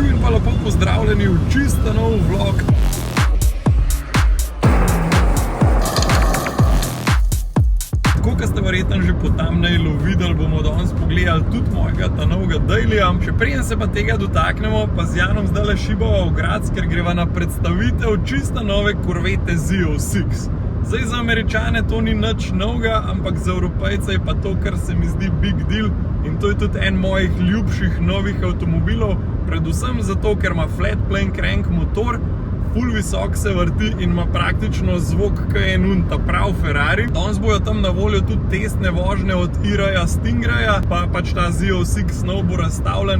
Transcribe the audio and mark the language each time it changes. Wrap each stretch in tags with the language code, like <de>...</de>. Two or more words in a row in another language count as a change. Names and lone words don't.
<sl>lepo pozdravljeni v čisto nov vlog. Tako, kot ste verjetno že po thumbnailu videli, bomo danes pogledali tudi mojega novega dailyja. Še preden se pa tega dotaknemo, pa z Janom zdajle šibava v Graz, ker greva na predstavitev čisto nove Corvette Z06. Zdaj za Američane to ni nič novega, ampak za Evropejce je pa to, kar se mi zdi</sl> <en>big deal.</en> <sl>In to je tudi en mojih ljubših novih avtomobilov, predvsem zato, ker ima</sl> <en>flat plane crank</en> <sl>motor, ful visok se vrti in ima praktično zvok, ki je ta prav Ferrari. Danes bojo tam na voljo tudi testne vožnje od Iraja Stingraya, pa pač ta Z06 nov bo razstavljen.</sl>